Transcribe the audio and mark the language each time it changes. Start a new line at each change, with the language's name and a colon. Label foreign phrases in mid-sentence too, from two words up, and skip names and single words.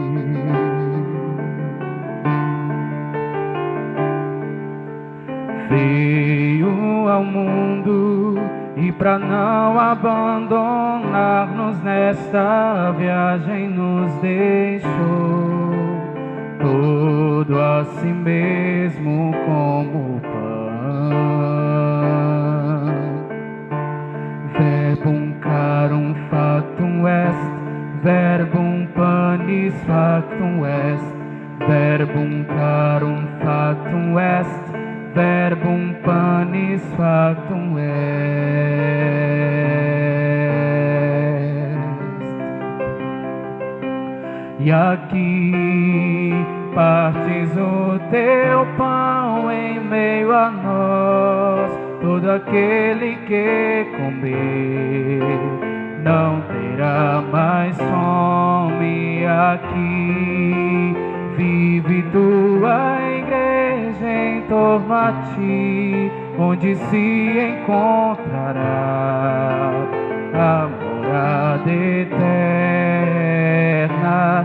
Portuguese: Veio ao mundo e para não abandonar-nos nesta viagem nos deixou todo a si mesmo como pão.
Latin: Verbum carum factum est, verbum panis factum est, verbum carum factum est, verbum panis factum est.
Portuguese: E aqui partes o teu pão em meio a nós. Todo aquele que comer não terá mais fome. Aqui vive tua igreja em torno a ti, onde se encontrará a morada eterna.